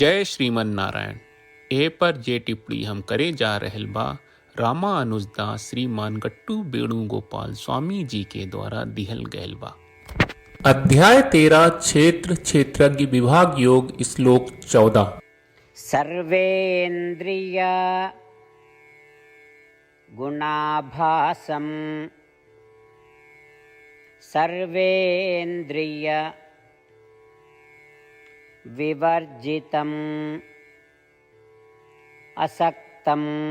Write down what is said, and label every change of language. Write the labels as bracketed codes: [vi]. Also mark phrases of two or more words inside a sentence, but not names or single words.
[bho] जय श्रीमन नारायण। ए पर जे टिप्पणी हम करे जा रहल बा रामानुजदास श्रीमान गट्टू वेणुगोपाल स्वामी जी के द्वारा दिहल गयल बा। अध्याय 13 क्षेत्र क्षेत्रज्ञ विभाग योग श्लोक 14। [sa] सर्वेन्द्रिय गुणाभासम सर्वेन्द्रिय विवर्जितम् असक्तं